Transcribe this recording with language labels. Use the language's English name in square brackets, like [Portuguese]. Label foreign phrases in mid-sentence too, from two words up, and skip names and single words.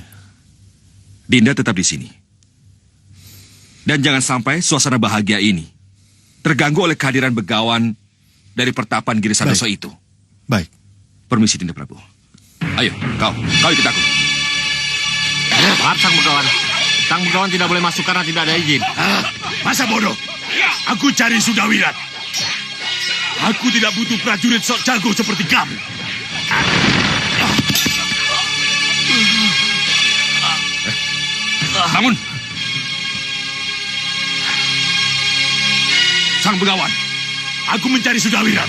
[Indonesian] Dinda tetap di sini. Dan jangan sampai suasana bahagia ini terganggu oleh kehadiran begawan dari pertapan Giri Sadoso itu. Baik. Permisi, Dinda Prabu. Ayo, kau ikut aku. Maaf, sang begawan. Sang begawan tidak boleh masuk karena tidak ada izin. Masa bodoh? Aku cari Sudawirat. Aku tidak butuh prajurit sok jago seperti kamu. Bangun! Sang begawan, aku mencari Sudawirat.